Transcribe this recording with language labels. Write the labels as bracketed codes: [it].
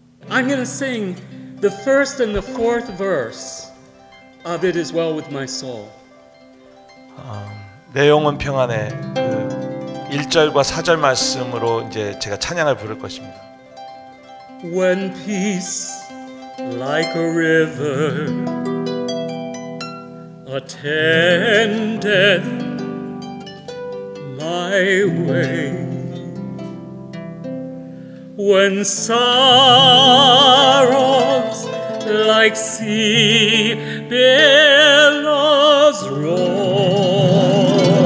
[en] I'm going to sing the first and the fourth verse of It Is Well With My Soul. [ko] 내 영혼 평안에 그 1절과 4절 말씀으로 이제 제가 찬양을 부를 것입니다. [en] When peace like a river attendeth my way, when sorrows like sea billows roll,